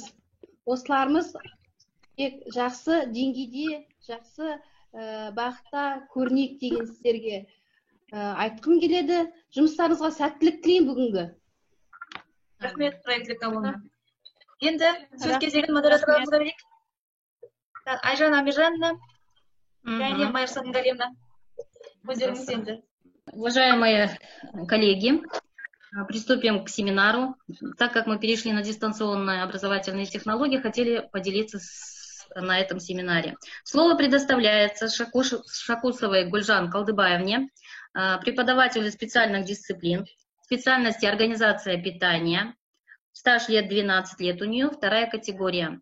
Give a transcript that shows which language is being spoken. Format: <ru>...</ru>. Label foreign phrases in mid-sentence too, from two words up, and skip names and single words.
<kk>Осыларымыз тек жақсы деңгейде, жақсы бағытта көрнейік деген сіздерге айтқым келеді. Жұмыстарыңызға сәттілік тілеймін бүгінгі. Рахмет, Раиса Кавловна. Енді сөз кезегін модераторларымызға берейік. Айжан Амиржановна және Майра Галиевна. Өздеріңіз енді.</kk> <ru>Уважаемые коллеги, приступим к семинару. Так как мы перешли на дистанционные образовательные технологии, хотели поделиться на этом семинаре. Слово предоставляется Шакусовой Гульжан Калдыбаевне, преподавателю специальных дисциплин, специальности организация питания, стаж лет 12 лет у нее, вторая категория.</ru>